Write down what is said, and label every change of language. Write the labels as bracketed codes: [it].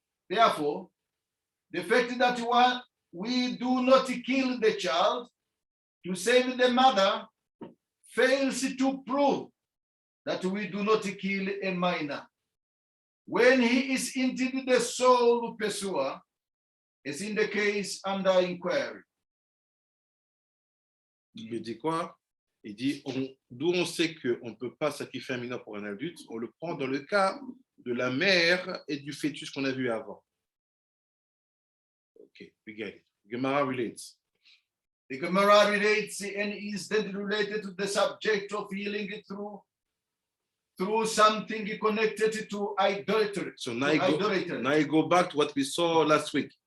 [en] Therefore, the fact that we do not kill the child to save the mother fails to prove that we do not kill a minor when he is indeed the sole pursuer, as in the case under inquiry. [fr] Il me dit quoi? Il dit, d'où on sait qu'on ne peut pas sacrifier un mineur pour un adulte, on le prend dans le cas de la mère et du fœtus qu'on a vu avant. [en] Okay, we get it. Gemara relates. The Gemara relates and is then related to the subject of healing through something connected to idolatry. So now I go back to what we saw last week.